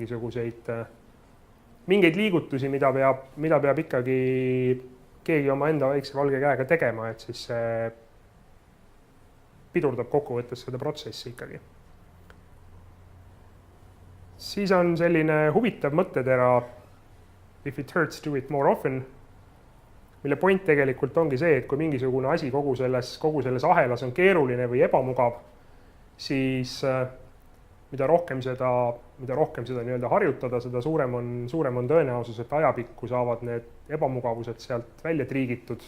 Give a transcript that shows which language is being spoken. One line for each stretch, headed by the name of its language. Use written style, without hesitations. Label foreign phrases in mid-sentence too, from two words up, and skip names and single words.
Estonian: mingeid liigutusi, mida peab ikkagi keegi oma enda väikse valge käega tegema, et siis see pidurdab kokkuvõttes seda protsessi ikkagi. Siis on selline huvitav mõttetera
English: if it hurts, do it more often,
Estonian: mille point tegelikult ongi see, et kui mingisugune asi kogu selles ahelas on keeruline või ebamugav, siis mida rohkem seda nii-öelda harjutada, seda suurem on tõenäosus, et ajapikku saavad need ebamugavused sealt välja triigitud.